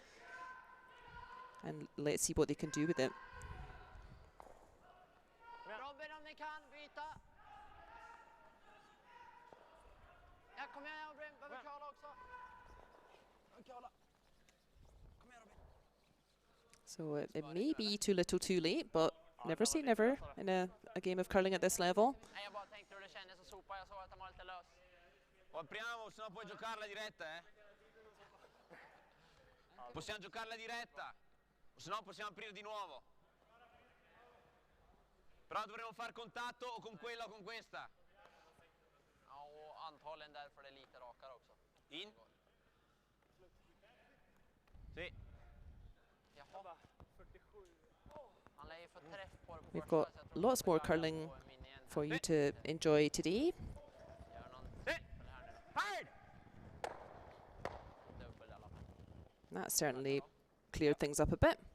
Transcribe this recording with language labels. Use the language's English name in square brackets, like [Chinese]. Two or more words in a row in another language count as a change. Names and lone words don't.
[English] And let's see what they can do with it. So it may be too little too late, but never say never in a game of curling at this level. [Italian] Apriamo, se no puoi giocarla diretta, eh? Possiamo giocarla diretta, se no possiamo aprire di nuovo. Però dovremo far contatto o con quella o con questa. [Swedish] Ja, och antagligen därför det är lite rakare också. [Italian] In. Si. [English] We've got lots more curling for you to enjoy today. That certainly cleared things up a bit.